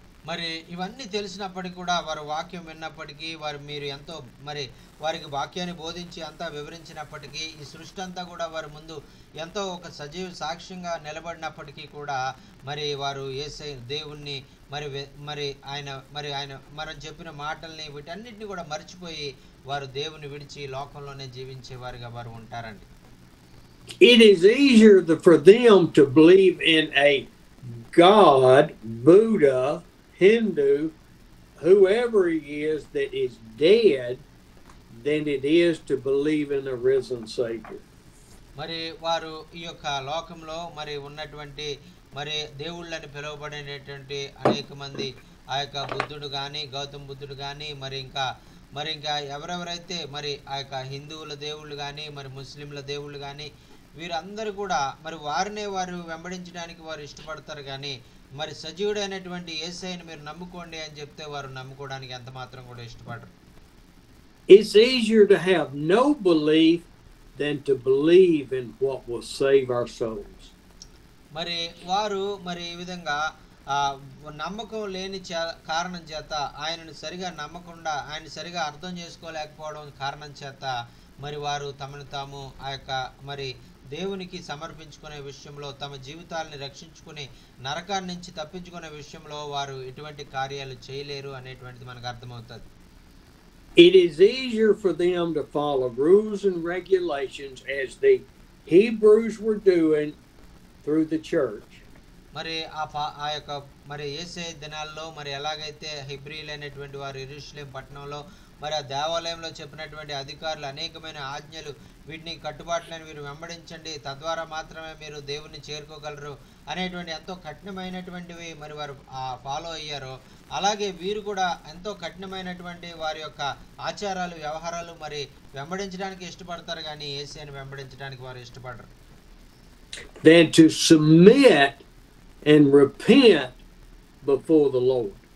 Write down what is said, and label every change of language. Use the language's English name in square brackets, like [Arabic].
[Telugu] మరి ఇవన్నీ తెలిసినప్పటికీ కూడా వారు వాక్యం విన్నప్పటికీ మీరు ఎంతో మరి వారికి వాక్యాన్ని బోధించి అంతా వివరించినప్పటికీ ఈ సృష్టి అంతా కూడా వారి ముందు ఎంతో ఒక సజీవ సాక్ష్యంగా నిలబడినప్పటికీ కూడా మరి వారు యేసయ్య దేవుణ్ణి మరి ఆయన మనం చెప్పిన మాటల్ని వీటన్నిటిని కూడా మర్చిపోయి వారు దేవుని విడిచి లోకంలోనే జీవించే వారిగా వారు ఉంటారండి. [English] It is easier for them to believe in a God, Buddha, Hindu, whoever he is that is dead than it is to believe in a risen Savior. [Telugu] మరి వారు ఈ యొక్క లోకంలో మరి ఉన్నటువంటి మరి దేవుళ్ళని పిలువబడినటువంటి అనేక మంది ఆ యొక్క బుద్ధుడు కానీ గౌతమ్ బుద్ధుడు కానీ మరి ఇంకా ఎవరెవరైతే మరి ఆ యొక్క హిందువుల దేవుళ్ళు కానీ మరి ముస్లింల దేవుళ్ళు కానీ వీరందరూ కూడా మరి వారినే వారు వెంబడించడానికి వారు ఇష్టపడతారు కానీ మరి సజీవుడైనటువంటి యేసయ్యను మీరు నమ్ముకోండి అని చెప్తే వారు నమ్ముకోవడానికి ఎంత మాత్రం కూడా ఇష్టపడరు. [English] It's easier to have no belief than to believe in what will save our souls. [Telugu] మరి వారు మరి ఈ విధంగా నమ్మకం లేని కారణం చేత ఆయనను సరిగా నమ్మకుండా ఆయన సరిగా అర్థం చేసుకోలేకపోవడం కారణం చేత మరి వారు తమను తాము ఆ యొక్క మరి దేవునికి సమర్పించుకునే విషయంలో తమ జీవితాలను రక్షించుకుని నరకాన్ని నుంచి తప్పించుకునే విషయంలో వారు ఎటువంటి కార్యాలు చేయలేరు అనేటువంటిది మనకు అర్థమవుతుంది. [English] It is easier for them to follow rules and regulations as the Hebrews were doing through the church. [Telugu] మరి ఆ యొక్క మరి యేసే దినాల్లో మరి ఎలాగైతే హెబ్రీలైనటువంటి వారు యెరూషలేం పట్టణంలో మరి ఆ దేవాలయంలో చెప్పినటువంటి అధికారులు అనేకమైన ఆజ్ఞలు వీటిని కట్టుబాట్లను మీరు వెంబడించండి తద్వారా మాత్రమే మీరు దేవుణ్ణి చేరుకోగలరు అనేటువంటి ఎంతో కఠినమైనటువంటివి మరి వారు ఫాలో అయ్యారో అలాగే వీరు కూడా ఎంతో కఠినమైనటువంటి వారి యొక్క ఆచారాలు వ్యవహారాలు మరి వెంబడించడానికి ఇష్టపడతారు కానీ యేసయ్యను వెంబడించడానికి వారు ఇష్టపడరు. [English] Than to submit and repent before the Lord.